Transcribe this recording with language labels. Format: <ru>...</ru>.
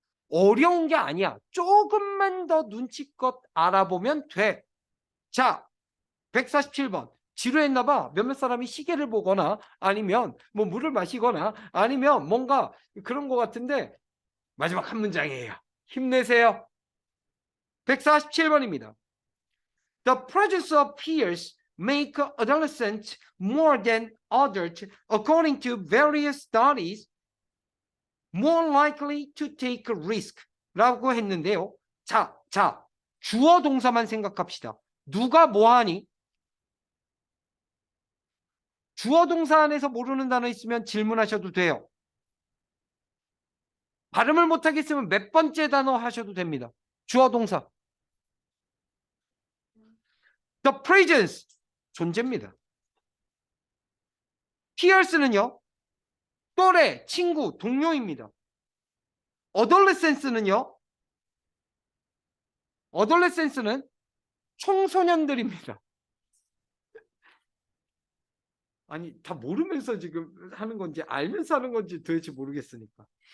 <ko>어려운 게 아니야. 조금만 더 눈치껏 알아보면 돼. 자, 147번. 지루했나 봐. 몇몇 사람이 시계를 보거나 아니면 뭐 물을 마시거나 아니면 뭔가 그런 것 같은데 마지막 한 문장이에요. 힘내세요. 147번입니다.</ko> <en>The presence of peers make adolescents more than adults according to various studies more likely to take a risk</en> <ko>라고 했는데요. 자, 주어 동사만 생각합시다. 누가 뭐하니? 주어 동사 안에서 모르는 단어 있으면 질문하셔도 돼요. 발음을 못하겠으면 몇 번째 단어 하셔도 됩니다. 주어 동사.</ko> <en>The presence,</en> <ko>존재입니다. peers는요, 또래, 친구, 동료입니다. adolescence는요, adolescence는 청소년들입니다. 아니, 다 모르면서 지금 하는 건지 알면서 하는 건지 도대체 모르겠으니까.</ko>